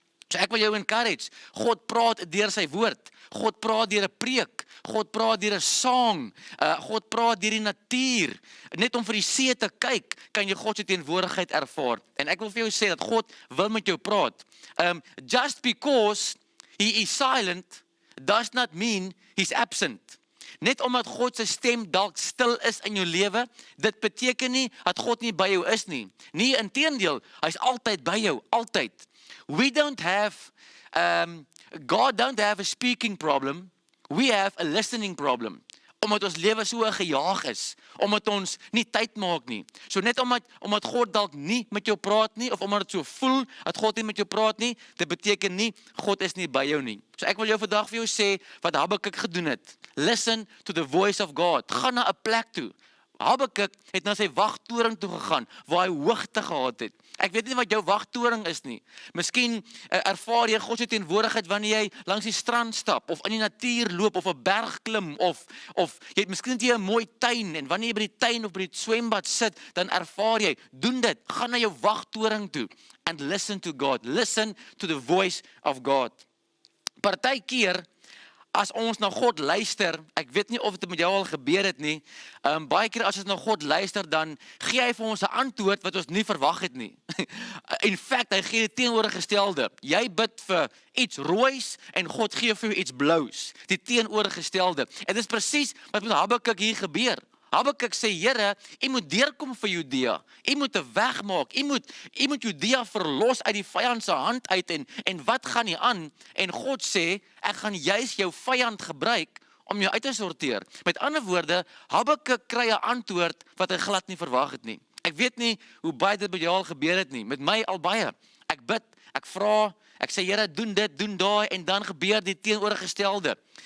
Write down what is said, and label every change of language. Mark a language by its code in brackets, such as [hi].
[af] So ek wil jou encourage, God praat deur sy woord, God praat deur 'n preek, God praat deur 'n sang, God praat deur die natuur. Net om vir die see te kyk, kan jy God se teenwoordigheid ervaar. En ek wil vir jou sê dat God wil met jou praat. [en] Just because he is silent does not mean he's absent. [af] Net omdat God se stem dalk stil is in jou lewe, dit beteken nie dat God nie by jou is nie. Nee, inteendeel, hy's altyd by jou, altyd. [en] We don't have, God don't have a speaking problem, we have a listening problem. [af] Omdat ons lewe so gejaag is, omdat ons nie tyd maak nie. So net omdat God dalk nie met jou praat nie, of omdat dit so voel dat God nie met jou praat nie, dit beteken nie, God is nie by jou nie. So ek wil jou vandag vir jou sê, wat Habakuk gedoen het. Listen to the voice of God. Ga na 'n plek toe. Habakuk het na sy wagtoring toe gegaan, waar hy hoogte gehad het. Ek weet nie wat jou wagtoring is nie. Miskien ervaar jy God se teenwoordigheid wanneer jy langs die strand stap, of in die natuur loop, of 'n berg klim, of jy het miskien 'n mooi tuin, en wanneer jy by die tuin of by die swembad sit, dan ervaar jy, doen dit, gaan na jou wagtoring toe, and listen to God, listen to the voice of God. Partykeer, as ons na God luister, ek weet nie of dit met jou al gebeur het nie, baie keer as ons na God luister, dan gee hy vir ons 'n antwoord wat ons nie verwag het nie. In fact, hy gee die teenoorgestelde. Jy bid vir iets roois, en God gee vir jou iets blous. Die teenoorgestelde. En dit is presies wat met Habakuk hier gebeur. Habakuk sê, Here, U moet deurkom vir Judea. U moet 'n weg maak. U moet Judea verlos uit die vyand se hand uit, en wat gaan nie aan? En God sê, ek gaan juis jou vyand gebruik om jou uit te sorteer. Met ander woorde, Habakuk kry 'n antwoord wat hy glad nie verwag het nie. Ek weet nie hoe baie dit by jou al gebeur het nie. Met my al baie. Ek bid, ek vra, ek sê, Here, doen dit, doen daai, en dan gebeur die teenoorgestelde.